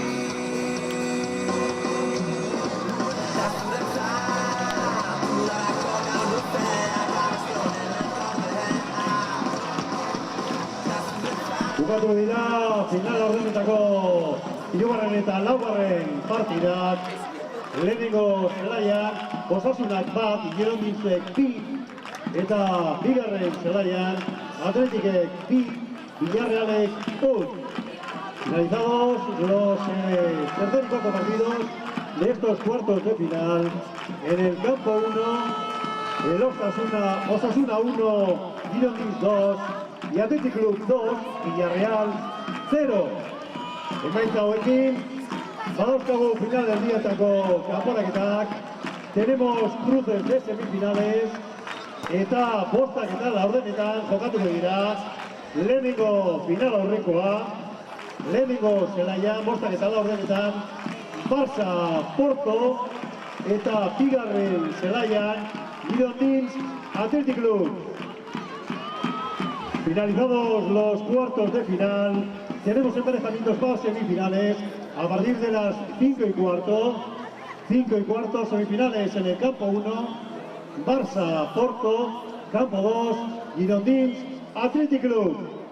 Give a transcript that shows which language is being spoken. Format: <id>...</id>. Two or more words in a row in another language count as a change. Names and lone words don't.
<eu>Bukatu dira final ordenetako hirugarren eta laugarren partidak. Lehenengo zelaian Osasunak 1, Girondinzek 2 eta bigarren zelaian Atletikek 2, Villarrealek 1.</eu> <es>Finalizados los tercer y cuarto partidos de estos cuartos de final. En el campo 1, el Osasuna 1, Girondins 2 y Athletic Club 2, Villarreal 0.</es> <eu>Emaitza hauekin, badauzkagu final del dietako kanporaketak.</eu> <es>Tenemos cruces de semifinales</es> <eu>eta bostak eta laurdenetan jokatuko dira. Lehenengo final aurrekoa, lehenengo zelaian bostak eta laurdenetan Barça Porto eta bigarren zelaian Girondins Athletic Club.</eu> <es>Finalizados los cuartos de final, tenemos emparejamientos para semifinales a partir de las 5 y cuarto. 5 y cuarto, semifinales en el campo 1, Barça Porto, campo 2, Girondins Athletic Club.</es>